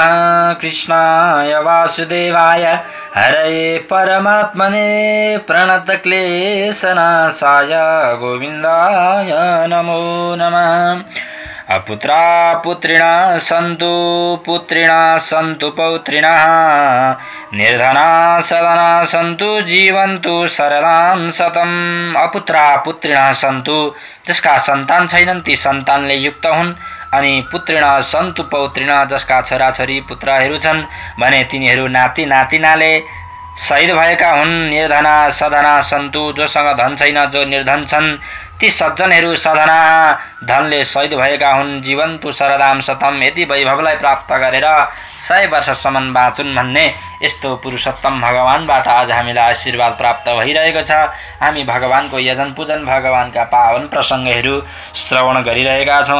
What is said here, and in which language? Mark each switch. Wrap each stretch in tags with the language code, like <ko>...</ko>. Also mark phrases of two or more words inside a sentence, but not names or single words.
<sa>कृष्णाय वासुदेवाय हरये परमात्मने प्रणतक्लेशनाशाय गोविन्दाय नमो नमः। अपुत्रा पुत्रिणः सन्तु पुत्रिणः सन्तु पौत्रिणः निर्धना सदना सन्तु जीवन्तु शरदां शतम्। अपुत्रा पुत्रिणः सन्तु</sa> <ne>जसका सन्तान छैनन् ती सन्तानले युक्त हुन्, अनि</ne> <sa>पुत्रिणः सन्तु पौत्रिणः</sa> <ne>जसका छोराछोरी पुत्रहरू छन् भने तिनीहरू नाति नातिनाले शहीद भएका हुन्।</ne> <sa>निर्धना सधना सन्तु</sa> <ne>जोसँग धन छैन जो निर्धन छन् ती सज्जनहरू सधना धनले शहीद भएका हुन्।</ne> <sa>जीवन्तु शरदाम शतम</sa> <ne>यति वैभवलाई प्राप्त गरेर 100 वर्षसम्म बाँचुन् भन्ने यस्तो पुरुषोत्तम भगवानबाट आज हामीलाई आशीर्वाद प्राप्त भइरहेको छ। हामी भगवानको यजन पूजन भगवानका पावन प्रसङ्गहरू श्रवण गरिरहेका छौँ।</ne>